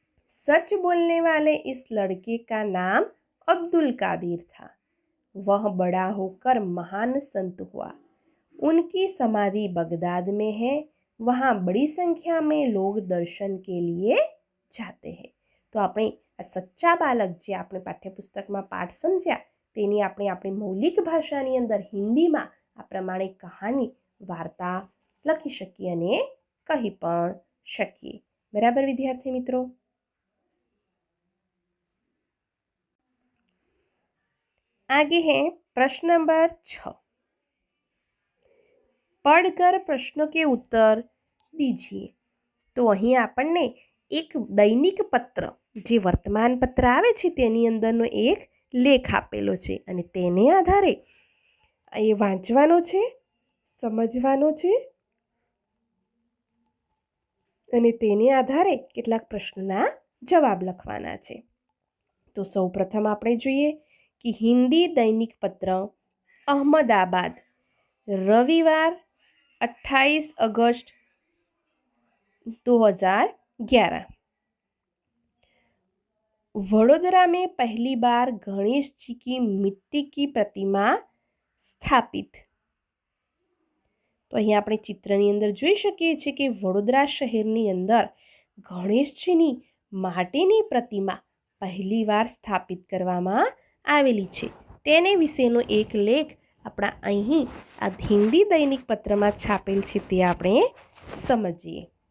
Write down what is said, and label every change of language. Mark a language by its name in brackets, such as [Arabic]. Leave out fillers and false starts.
[Hindi] सच बोलने वाले इस लड़के का नाम अब्दुल कादिर था। वह बड़ा होकर महान संत हुआ। उनकी समाधि बगदाद में है। वहाँ बड़ी संख्या में लोग दर्शन के लिए जाते हैं। [Gujarati] तो આપણે આ સચ્ચા બાલક જે આપણે પાઠ્યપુસ્તકમાં પાઠ સમજ્યા તેની આપણે આપણી મૌલિક ભાષાની અંદર હિન્દીમાં આ પ્રમાણે કહાની વાર્તા લખી શકીએ અને કહી પણ શકીએ। બરાબર વિદ્યાર્થી મિત્રો? [Hindi] आगे है प्रश्न नंबर 6। पढ़कर प्रश्नों के उत्तर दीजिए। [Gujarati] तो અહીં આપણને એક દૈનિક પત્ર જે વર્તમાન પત્ર આવે છે તેની અંદરનો એક લેખ આપેલો છે અને તેને આધારે એ વાંચવાનો છે, સમજવાનો છે અને તેને આધારે કેટલાક પ્રશ્નોના જવાબ લખવાના છે। તો સૌપ્રથમ આપણે જોઈએ કે હિન્દી દૈનિક પત્ર [Hindi] अहमदाबाद रविवार 28 अगस्त 2011। वडोदरा में पहली बार गणेश जी की मिट्टी की प्रतिमा स्थापित। [Gujarati] तो અહીં આપણે ચિત્રની અંદર જોઈ શકીએ છીએ કે વડોદરા શહેરની અંદર ગણેશજીની માટીની प्रतिमा પહેલી વાર સ્થાપિત કરવામાં આવેલી છે। તેને વિશેનો એક લેખ આપણા અહીં આ હિન્દી દૈનિક પત્રમાં છાપેલ છે તે આપણે સમજીએ।